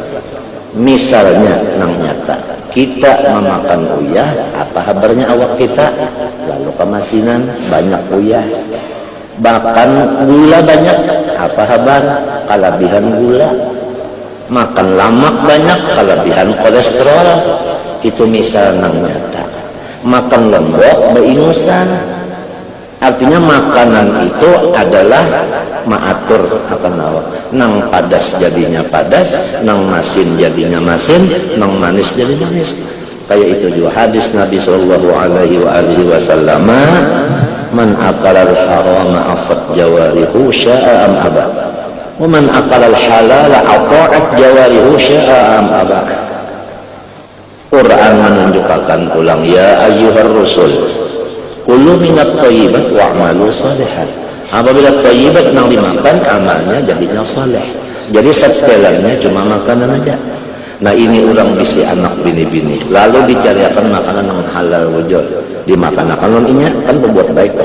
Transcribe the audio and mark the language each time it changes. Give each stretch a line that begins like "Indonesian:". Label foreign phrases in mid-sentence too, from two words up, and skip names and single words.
Banjar: Misalnya yang nyata, kita memakan uyah, apa kabarnya awak kita? Lalu kemasinan banyak uyah. Bahkan gula banyak, apa kabar? Kelebihan gula. Makan lemak banyak, kelebihan kolesterol. Itu misal yang nyata. Makan lembok beingusan. Artinya makanan itu adalah maatur akan awak. Nang padas jadinya padas, nang masin jadinya masin, nang manis jadi manis.
Arabic: Kayak itu juga hadis Nabi صلى الله عليه وسلم من أكل الحرام عصت جوارحه شاء أم أبى. ومن أكل الحلال أطاعت جوارحه شاء أم أبى. Quran menunjukkan ulang, يا أيها الرسل كلوا من الطيبات واعملوا صالحا.
Banjar: Apabila thayyibat yang dimakan, amalnya jadinya saleh. Jadi setelannya cuma makanan aja. Nah ini orang bisi anak bini-bini, lalu dicariakan makanan yang halal wujud, dimakan akan inya kan berbuat baik toh.